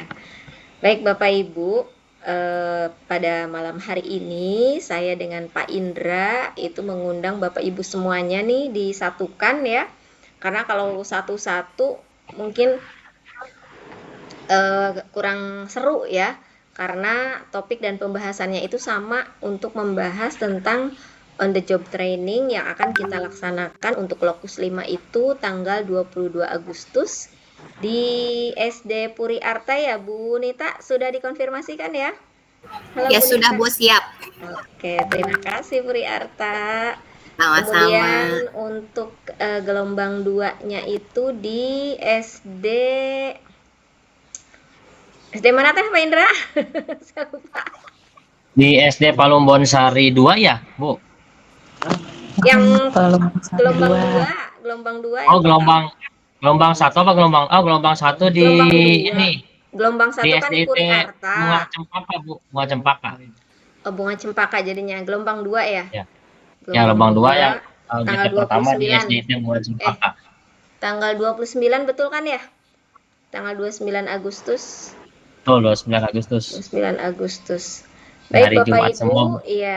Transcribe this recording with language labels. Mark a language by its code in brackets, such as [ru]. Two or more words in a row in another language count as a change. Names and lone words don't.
[id] Baik Bapak Ibu, pada malam hari ini saya dengan Pak Indra itu mengundang Bapak Ibu semuanya nih disatukan ya. Karena kalau satu-satu mungkin kurang seru ya. Karena topik dan pembahasannya itu sama untuk membahas tentang [en] on the job training [id] yang akan kita laksanakan untuk Lokus 5 itu tanggal 22 Agustus di SD Puri Arta ya Bu Nita, sudah dikonfirmasikan ya? Halo, Ya Bu sudah Nita. Bu, siap. Oke, terima kasih Puri Arta. Sama-sama. Kemudian untuk gelombang 2-nya itu di SD mana teh Pak Indra? Saya lupa. Di SD Palumbon Sari 2 ya, Bu? Yang gelombang 2 Oh, gelombang 1 apa gelombang 1 di gelombang 2. ini. Gelombang 1 Di kan di SDIT Puri Bunga Arta. Cempaka, Bu. Bunga Cempaka. Oh, Bunga Cempaka jadinya. Gelombang 2 ya? Ya. Ya, gelombang 2 yang tanggal pertama 29. di SDIT Bunga Cempaka. Tanggal 29 betul kan ya? Tanggal 29 Agustus. Betul, 29 Agustus. 29 Agustus. Baik Hari Bapak Jumat Ibu, semua. iya.